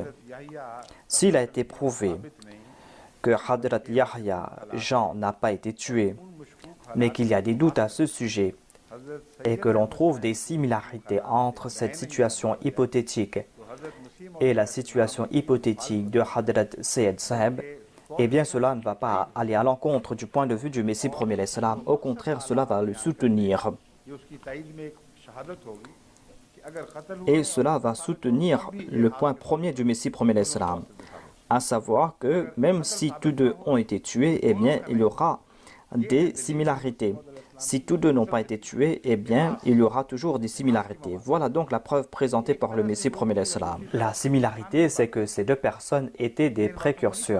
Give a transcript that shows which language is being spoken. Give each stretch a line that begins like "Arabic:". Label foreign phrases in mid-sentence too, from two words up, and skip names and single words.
French: S'il a été prouvé que Hadrat Yahya, Jean, n'a pas été tué, mais qu'il y a des doutes à ce sujet, et que l'on trouve des similarités entre cette situation hypothétique et la situation hypothétique de Hadrat Sayyid Saheb, eh bien cela ne va pas aller à l'encontre du point de vue du Messie premier l'Islam. Au contraire, cela va le soutenir.
Urdu: یہ اس کی تائید میں ایک شہادت ہوگی کہ اگر قتل ہوا
French: Et cela va soutenir le point premier du Messie premier l'Islam, à savoir que même si tous deux ont été tués, eh bien il y aura des similarités. Si tous deux n'ont pas été tués, eh bien il y aura toujours des similarités. Voilà donc la preuve présentée par le Messie premier l'Islam. La similarité, c'est que ces deux personnes étaient des précurseurs.